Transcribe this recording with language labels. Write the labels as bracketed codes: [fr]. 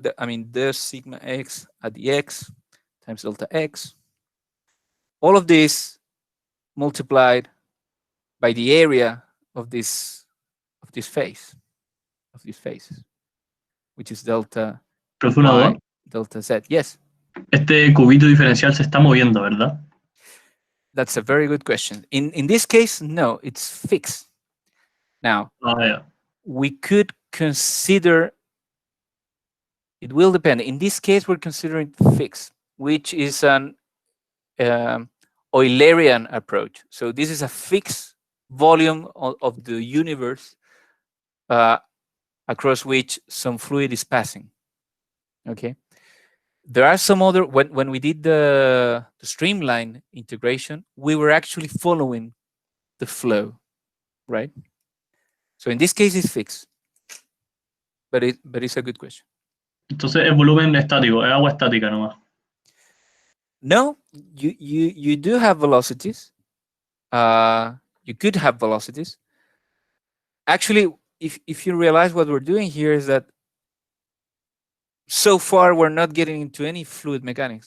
[en] The sigma x at the x times delta x. All of this multiplied by the area of this phase, of these phases, which is delta [es] Profesor, una duda. [en] y, delta z. Yes, [es] Este cubito diferencial se está moviendo, ¿verdad? [en] that's a very good question. In this case, no, it's fixed. Now, [es] Ah, ya. [en] we could consider, it will depend. In this case, we're considering fixed, which is an Eulerian approach. So this is a fixed volume of the universe across which some fluid is passing. Okay. There are some other, when we did the streamline integration, we were actually following the flow, right? So in this case, it's fixed, but it's a good question. [es] Entonces es volumen estático, es agua estática nomás. [en] No, you do have velocities. You could have velocities. Actually, if you realize what we're doing here is that so far we're not getting into any fluid mechanics.